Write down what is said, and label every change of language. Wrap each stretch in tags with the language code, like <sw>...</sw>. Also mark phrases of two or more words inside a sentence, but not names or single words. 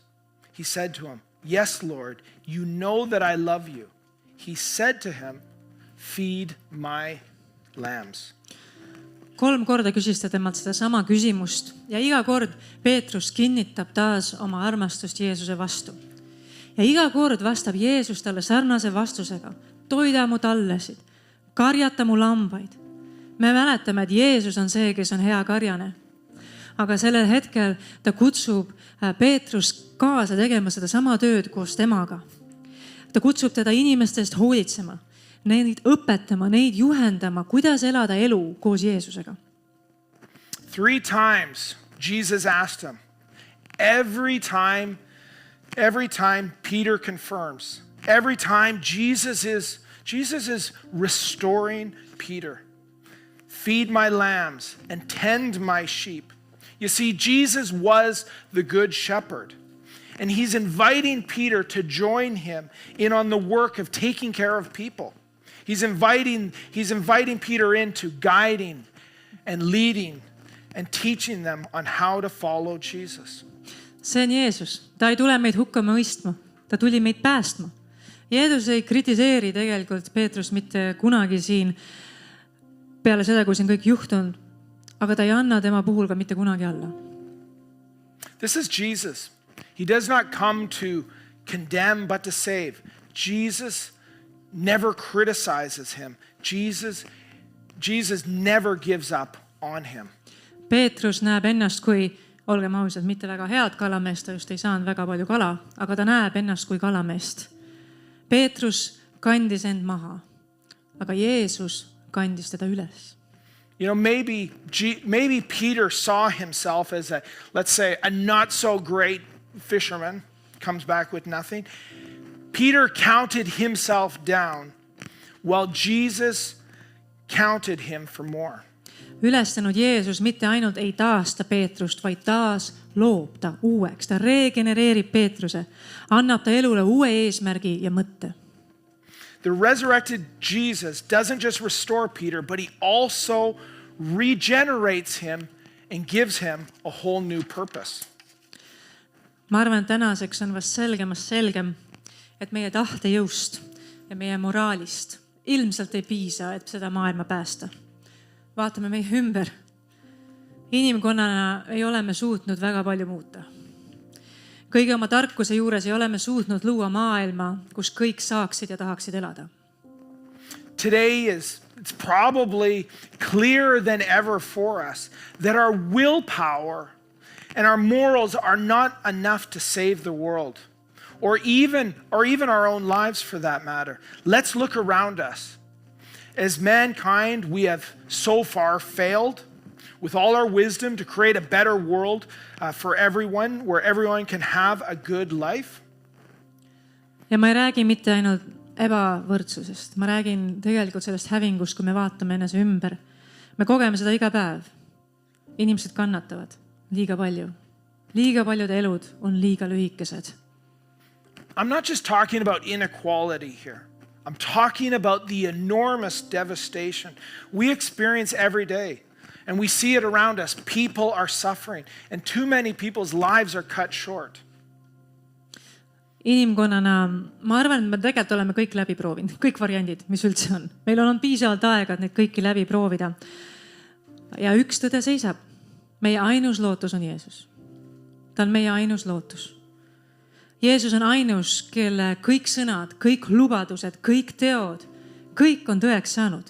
<en>He said to him, yes, Lord, you know that I love you. He said to him, feed my lambs.</en> <et>3 korda küsis ta temalt sedasama küsimust ja iga kord Peetrus kinnitab taas oma armastust Jeesuse vastu. Ja iga kord vastab Jeesus talle sarnase vastusega. Toida mu tallesid, karjata mu lambaid. Me mäletame, et Jeesus on see, kes on hea karjane. Aga sellel hetkel ta kutsub Peetrus kaasa tegema seda sama tööd koos temaga. Ta kutsub teda inimestest hoolitsema, neid õpetama, neid juhendama, kuidas elada elu koos Jeesusega.</et> <en>3 times Jesus asked him. Every time Peter confirms. Every time Jesus is restoring Peter. Feed my lambs and tend my sheep. You see, Jesus was the good shepherd. And he's inviting Peter to join him in on the work of taking care of people. He's inviting Peter into guiding and leading and teaching them on how to follow Jesus.</en> <et>See on Jeesus. Ta ei tule meid hukka mõistma. Ta tuli meid päästma. Jeesus ei kritiseeri tegelikult Peetrust mitte kunagi siin peale seda, kui see on kõik juhtunud, aga ta ei anna tema puhul ka mitte kunagi alla.</et> <en>This is Jesus. He does not come to condemn but to save. Jesus never criticizes him. Jesus never gives up on him.</en> <et>Peetrus näeb ennast kui, olgem ausad, mitte väga head kalameest, ta just ei saanud väga palju kala, aga ta näeb ennast kui kalameest. Peetrus kandis end maha, aga Jeesus kandis teda üles.</et> <en>You know, maybe Peter saw himself as let's say, a not so great fisherman, comes back with nothing. Peter counted himself down while Jesus counted him for more.</en> <et>Ülestanud Jeesus mitte ainult ei taasta Peetrust, vaid taas loob ta uueks. Ta regenereerib Peetruse, annab ta elule uue eesmärgi ja mõtte.</et> <en>The resurrected Jesus doesn't just restore Peter, but he also regenerates him and gives him a whole new purpose.</en> <et>Ma arvan, et tänaseks on vast selgem, et meie tahtejõust ja meie moraalist ilmselt ei piisa, et seda maailma päästa. Vaatame meie ümber. Inimkonnana ei ole me suutnud väga palju muuta. Kõige oma tarkuse juures ei ole me suutnud luua maailma, kus kõik saaksid ja tahaksid elada.</et> <en>Today it's probably clearer than ever for us that our willpower and our morals are not enough to save the world, or even our own lives for that matter. Let's look around us. As mankind, we have so far failed with all our wisdom to create a better world for everyone, where everyone can have a good life.</en> <et>Ja ma ei räägi mitte ainult ebavõrdsusest. Ma räägin tegelikult sellest hävingust, kui me vaatame enese ümber. Me kogeme seda iga päev. Inimesed kannatavad liiga palju. Liiga paljud elud on liiga lühikesed.</et> <en>I'm not just talking about inequality here. I'm talking about the enormous devastation we experience every day. And we see it around us. People are suffering. And too many people's lives are cut short.</en> <et>Inimkonnana, ma arvan, et me tegelikult oleme kõik läbi proovinud. Kõik variandid, mis üldse on. Meil on piisavalt aega, et neid kõiki läbi proovida. Ja üks tõde seisab. Meie ainus lootus on Jeesus. Ta on meie ainus lootus. Jeesus on ainus, kelle kõik sõnad, kõik lubadused, kõik teod, kõik on tõeks saanud.</et>